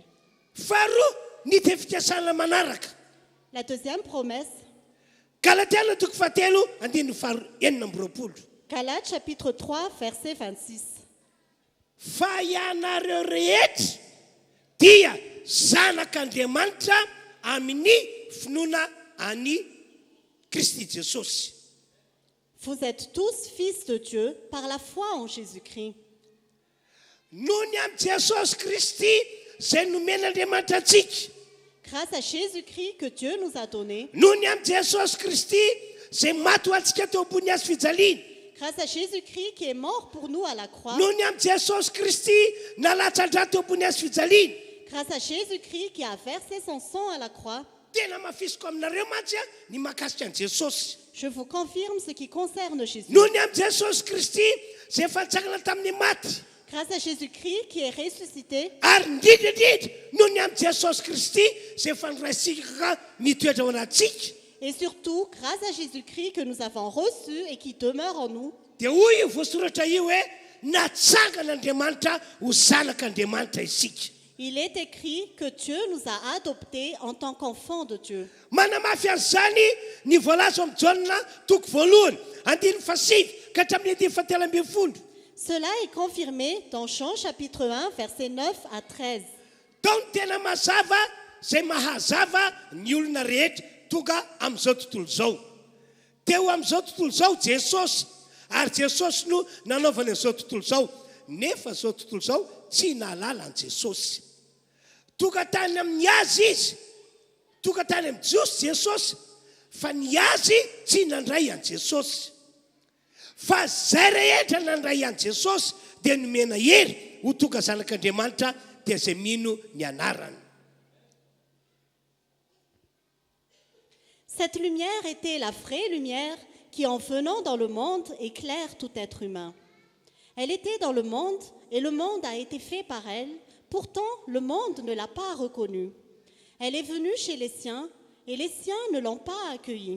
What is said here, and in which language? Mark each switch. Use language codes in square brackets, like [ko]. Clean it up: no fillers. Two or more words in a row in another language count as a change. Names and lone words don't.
[mg] Faharoa ny teny fikasana manaraka. [fr] La deuxième promesse, [mg] Galatiana toko fahatelo andininy enina amby roapolo. [fr] Galates chapitre 3, verset 26. [mg] Fa ianareo rehetra dia zanak'Andriamanitra amin'ny finoana any Kristy Jesosy. [fr] Vous êtes tous fils de Dieu par la foi en Jésus-Christ. [mg] Noho ny amin'ny Jesosy Kristy izay nomen'Andriamanitra antsika. [fr] Grâce à Jésus-Christ que Dieu nous a donné, [mg] Noho ny amin'ny Jesosy Kristy izay maty ho antsika teo ambony hazo fijaliana. [fr] grâce à Jésus-Christ qui est mort pour nous à la croix, [mg] Noho ny amin'ny Jesosy Kristy nalatsa-ndra teo ambony hazo fijaliana. [fr] grâce à Jésus-Christ qui a versé son sang à la croix, [mg] Tena mafisiko aminareo mantsy ny mahakasika an Jesosy. [fr] je vous confirme ce qui concerne Jésus. [mg] Noho ny amin'ny Jesosy Kristy izay efa nitsangana tamin'ny maty. [fr] Grâce à Jésus-Christ qui est ressuscité, [mg] Ary indrindrandrindra noho ny amin'ny Jesosy Kristy izay efa noraisika mitoetra ao anatsika. [fr] et surtout grâce à Jésus-Christ que nous avons reçu et qui demeure en nous, [mg] Dia hoy io voasoratra io hoe natsangan'Andriamanitra ho zanak'Andriamanitra isika. [fr] il est écrit que Dieu nous a adoptés en tant qu'enfants de Dieu. [mg] Manamafy an'izany ny voalaza amin'ny Jaona toko voalohany andininy fasivy ka hatramin'ny andininy fahatelo ambin'ny folo. [fr] Cela est confirmé dans Jean chapitre 1, versets 9 à 13. [mg] Tao ny tena mazava izay mahazava ny olona rehetra tonga amin'izao tontolo izao. Teo amin'izao tontolo izao Jesosy, ary Jesosy no nanaovana izao tontolo izao. Nefa izao tontolo izao tsy nahalala an Jesosy. Tonga tany amin'ny azy izy, tonga tany amin'ny Jiosy Jesosy, fa ny azy tsy nandray an Jesosy. Fa zay rehetra nandray an Jesosy dia nomena hery ho tonga zanak'Andriamanitra dia izay mino ny anarany. [fr] Cette lumière était la vraie lumière qui, en venant dans le monde, éclaire tout être humain. Elle était dans le monde et le monde a été fait par elle. Pourtant, le monde ne l'a pas reconnue. Elle est venue chez les siens et les siens ne l'ont pas accueillie.